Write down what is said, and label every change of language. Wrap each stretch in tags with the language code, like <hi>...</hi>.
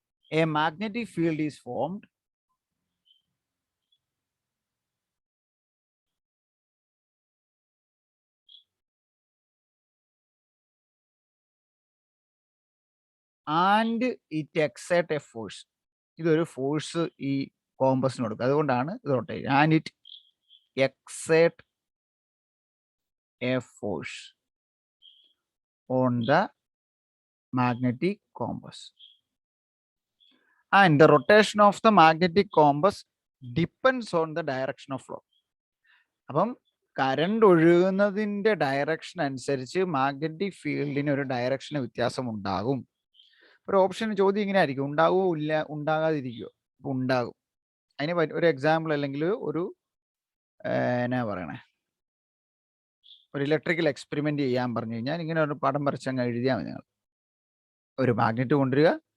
<en>a magnetic field is formed and it exerts a force.</en> <ml>ഇതൊരു force ഈ കോമ്പസിന് കൊടുക്കും, അതുകൊണ്ടാണ് ഇത് rotate.</ml> <en>And it exert a force. on the magnetic compass. And the rotation of the magnetic compass depends on the direction of flow.</en> <ml>അപ്പം current ഒഴുകുന്നതിൻ്റെ direction അനുസരിച്ച് magnetic ഫീൽഡിന് ഒരു direction വ്യത്യാസം ഉണ്ടാകും. ഒരു ഓപ്ഷൻ ചോദ്യം ഇങ്ങനെ ആയിരിക്കും, ഉണ്ടാകുമോ ഇല്ല ഉണ്ടാകാതിരിക്കുമോ? അപ്പം ഉണ്ടാകും. അതിന് ഒരു എക്സാമ്പിൾ അല്ലെങ്കിൽ ഒരു എന്നാ പറയണേ, ഒരു ഇലക്ട്രിക്കൽ എക്സ്പെരിമെന്റ് ചെയ്യാൻ പറഞ്ഞു കഴിഞ്ഞാൽ ഇങ്ങനെ ഒരു പടം വരച്ചങ്ങ് എഴുതിയാൽ മതി. നിങ്ങൾ ഒരു മാഗ്നറ്റ് കൊണ്ടുവരിക.</ml>